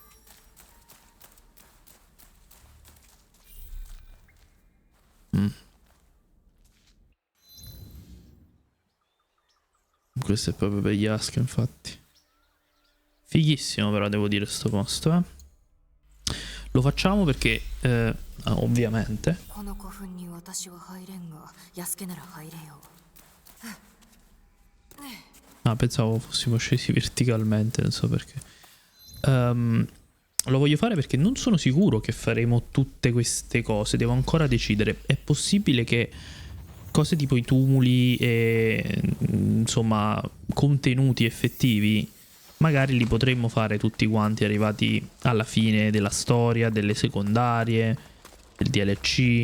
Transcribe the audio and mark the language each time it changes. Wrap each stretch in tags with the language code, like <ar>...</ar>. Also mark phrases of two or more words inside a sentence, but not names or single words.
<it>Questo è proprio per gli Ask, infatti. Fighissimo però, devo dire, sto posto, eh. Lo facciamo perché, ovviamente...</it> <ja>この古墳に私は入れんが、安家なら入れよう。</ja> <it>Ah, pensavo fossimo scesi verticalmente, non so perché. Lo voglio fare perché non sono sicuro che faremo tutte queste cose, devo ancora decidere. È possibile che cose tipo i tumuli e insomma contenuti effettivi magari li potremmo fare tutti quanti arrivati alla fine della storia, delle secondarie, del DLC.</it>